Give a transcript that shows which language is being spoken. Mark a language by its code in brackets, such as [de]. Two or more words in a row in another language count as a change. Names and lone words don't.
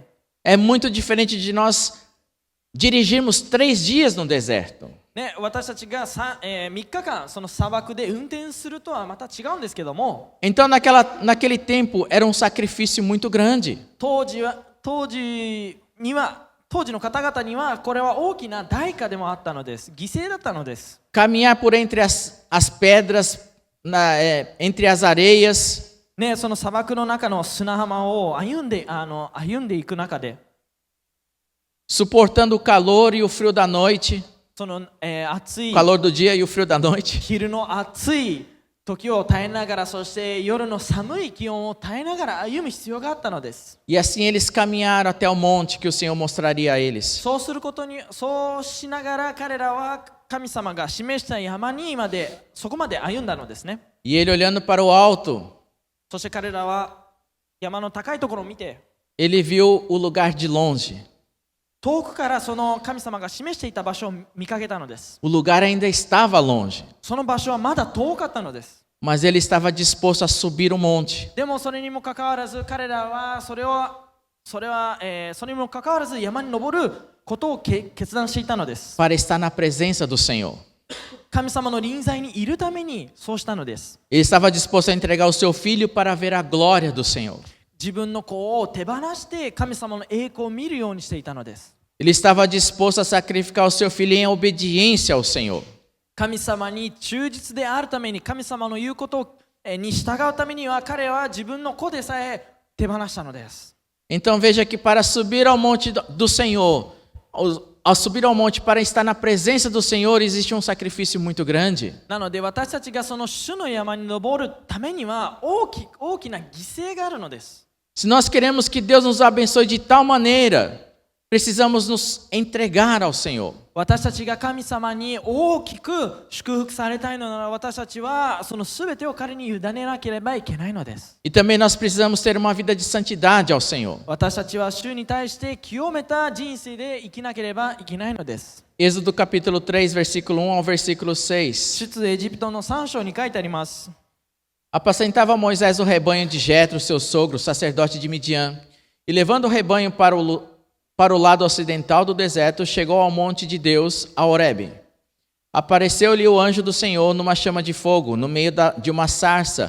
[pt] É muito diferente de nós dirigirmos 3 dias no deserto. [ja] ね、私たちが3日間その砂漠で運転するとはまた違うんですけども。 [pt] Então naquele tempo era um sacrifício muito grande. [ja] 当時の方々にはこれは大きな代価でもあったのです。犠牲だったのです。 [pt] Caminhar por entre as pedras, entre as areias. [ja] ね、その砂漠の中の砂浜を歩んでいく中で、 [pt] suportando o calor e o frio da noite. [ja] その、暑い [pt] calor do dia e o frio da noite. [ja] 昼の暑い時を耐えながら、そして夜の寒い気温を耐えながら歩む必要があったのです。 [pt] E assim eles caminharam até o monte que o Senhor mostraria a eles. [ja] そうしながら彼らは神様が示した山にそこまで歩んだのですね。 [pt] E ele olhando para o alto, [ja] そして彼らは山の高いところを見て、 [pt] ele viu o lugar de longe. [ja] 遠くからその神様が示していた場所を見かけたのです。 [pt] O lugar ainda estava longe, [ja] その場所はまだ遠かったのです。 [pt] mas ele estava disposto a subir o monte. [ja] でもそれにもかかわらず彼らはそれにもかかわらず山に登ることを決断していたのです。 [pt] Para estar na presença do Senhor. [ja] 神様の臨在にいるためにそうしたのです。 [pt] Ele estava disposto a entregar o seu filho para ver a glória do Senhor. [ja] 自分の子を手放して神様の栄光を見るようにしていたのです。 [pt] Ele estava disposto a sacrificar o seu filho em obediência ao Senhor. [ja] 神様に忠実であるために、神様の言うことに従うためには、彼は自分の子でさえ手放したのです。 [pt] Então veja que para subir ao monte do Senhor, ao subir ao monte para estar na presença do Senhor, existe um sacrifício muito grande. [ja] なので私たちがその主の山に登るためには大きな犠牲があるのです。 [pt] Se nós queremos que Deus nos abençoe de tal maneira, precisamos nos entregar ao Senhor. [ja] 私たちが神様に大きく祝福されたいのなら、私たちはその全てを彼に委ねなければいけないのです。 [pt] E também nós precisamos ter uma vida de santidade ao Senhor. [ja] 私たちは主に対して清めた人生で生きなければいけないのです。 [pt] Êxodo capítulo 3, versículo 1 ao versículo 6. [ja] 出エジプトの3章に書いてあります。 [pt] Apacentava Moisés o rebanho de Jetro, seu sogro, sacerdote de Midian, e levando o rebanho para o lado ocidental do deserto, chegou ao monte de Deus, a Horebe. Apareceu-lhe o anjo do Senhor numa chama de fogo, no meio de uma sarça.